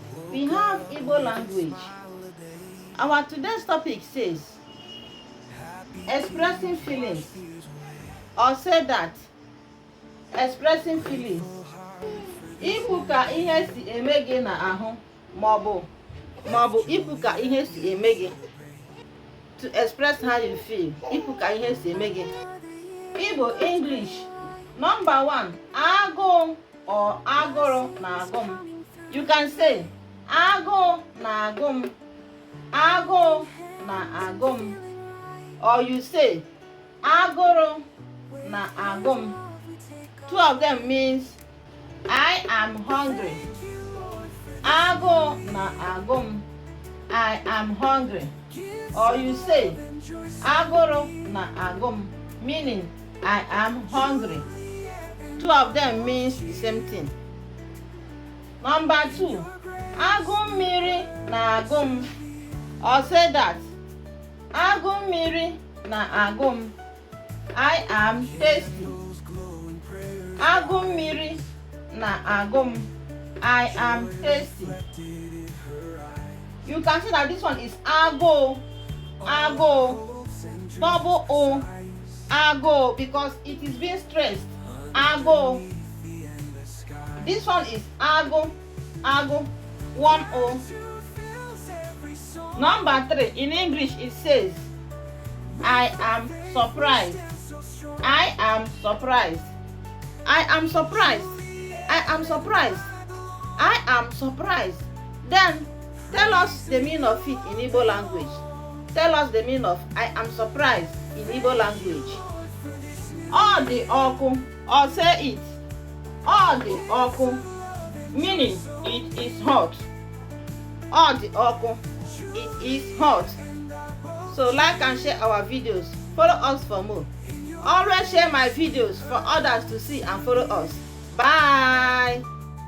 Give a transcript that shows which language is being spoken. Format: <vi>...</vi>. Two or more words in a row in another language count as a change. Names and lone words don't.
<en>we have Igbo language. Our today's topic says expressing feelings, or say that expressing feelings.</en> <ig>Ikwu ka ihe si eme gị na ahụ maọbụ ikwu ka ihe si eme gị.</ig> <en>To express how you feel.</en> <ig>Ikwu ka ihe si eme gị.</ig> <en>Igbo English. Number 1,</en> <ig>agụụ or agụrụ na-agụ m.</ig> <en>You can say</en> <ig>agụụ na-agụ m. Agụụ na-agụ m.</ig> <en>Or you say</en> <ig>agụrụ na-agụ m.</ig> <en>Two of them means I am hungry.</en> <ig>Agụụ na-agụ m.</ig> <en>I am hungry. Or you say</en> <ig>agụrụ na-agụ m,</ig> <en>meaning I am hungry. Two of them means the same thing. Number 2,</en> <ig>agụ mmiri na-agụ m.</ig> <en>Or say that</en> <ig>agụ mmiri na-agụ m.</ig> <en>I am thirsty.</en> <ig>Agụ mmiri na-agụ m.</ig> <en>I am thirsty. You can see that this one is agụ. Agụ. Double O.</en> <ig>Agụ,</ig> <en>because it is being stressed. Agụ. This one is agụ. Agụ. 1 O. Number 3, in English it says I am surprised. I am surprised. I am surprised. I am surprised. I am surprised. Then tell us the meaning of it in Igbo language. Tell us the meaning of I am surprised in Igbo language.</en> <ig>Ọ dị ọkụ,</ig> <en>or say it.</en> <ig>Ọ dị ọkụ,</ig> <en>meaning it is hot.</en> <ig>Ọ dị ọkụ,</ig> <en>it is hot. So like and share our videos. Follow us for more. Always share my videos for others to see and follow us. Bye.</en>